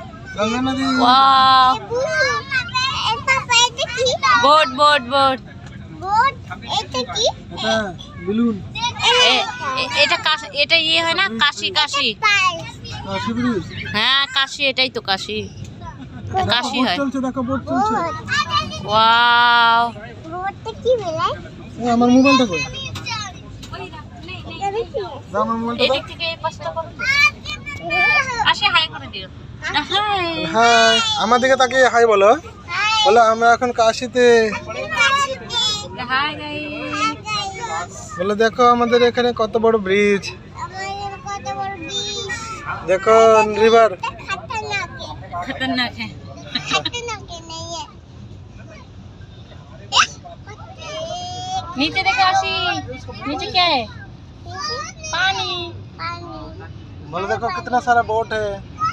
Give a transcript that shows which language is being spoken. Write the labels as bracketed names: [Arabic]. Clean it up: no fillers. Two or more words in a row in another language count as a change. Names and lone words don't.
[Hindi] गंगा नदी। वाह बोट बोट बोट [Bangla] এটা বেলুন। এটা কাশি, এটা ইয়ে হয় না কাশি কাশি। কাশি ব্রিজ। হ্যাঁ কাশি, এটাই তো কাশি, কাশি বোট হয়। চলছে, দেখো বোট চলছে। ওয়াও আমার মোবাইলটা কই? আমার মোবাইলটা এদিক থেকে এই পাশটা করো। আসে হাই করে দিও। হাই হাই, আমার দিকে তাকিয়ে হাই বলো। বলো আমরা এখন কাশিতে। [English] hi guys. [Bangla] বলে দেখো আমাদের এখানে কত বড় ব্রিজ, দেখো রিভার। [Hindi] खतरनाक है। नीचे देखो आशी, नीचे क्या है? पानी। बोलो देखो कितना सारा बोट है।